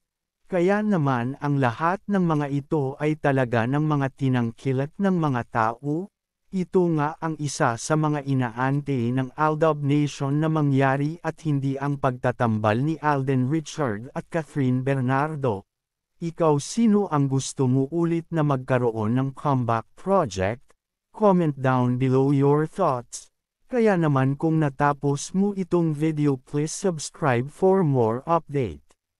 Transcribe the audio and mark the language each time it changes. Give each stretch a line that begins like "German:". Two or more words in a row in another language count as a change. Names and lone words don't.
Filipino: Kaya naman ang lahat ng mga ito ay talaga ng mga tinangkilik ng mga tao. Ito nga ang isa sa mga inaante ng Aldab Nation na mangyari at hindi ang pagtatambal ni Alden Richards at Catherine Bernardo. Ikaw, sino ang gusto mo ulit na magkaroon ng comeback project?
English: Comment down below your thoughts.
Filipino: Kaya naman kung natapos mo itong video,
English: please subscribe for more update.